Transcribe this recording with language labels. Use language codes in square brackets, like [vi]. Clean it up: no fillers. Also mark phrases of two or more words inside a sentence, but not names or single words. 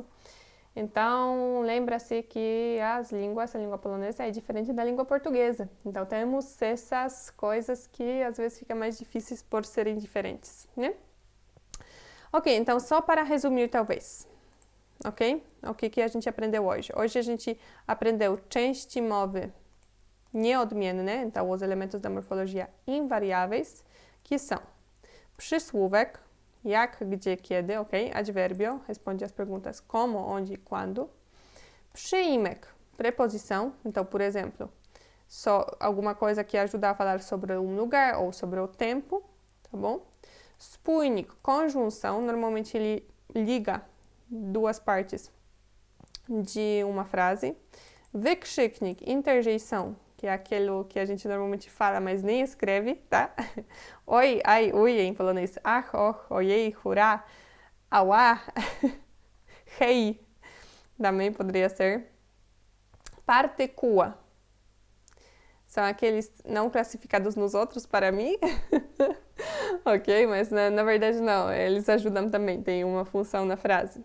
[pt] Então, lembra-se que a língua polonesa é diferente da língua portuguesa. Então, temos essas coisas que às vezes ficam mais difíceis por serem diferentes, né? Ok, então só para resumir talvez, ok? O que a gente aprendeu hoje? Hoje a gente aprendeu [pl] części mowy nieodmienne, [pt] então os elementos da morfologia invariáveis, que são [pl] przysłówek, jak, gdzie, kiedy, [pt] ok? Advérbio, responde as perguntas como, onde e quando. Przyimek, preposição, então, por exemplo, só alguma coisa que ajuda a falar sobre um lugar ou sobre o tempo, tá bom? Spójnik, conjunção, normalmente ele liga duas partes de uma frase. Wykrzyknik, interjeição, que é aquilo que a gente normalmente fala, mas nem escreve, tá? Oi, ai, ui, em polonês. Ach, och, ojej, hurá, auá, hei, também poderia ser. Partícula. São aqueles não classificados nos outros para mim. Ok, mas na verdade não, eles ajudam também, tem uma função na frase.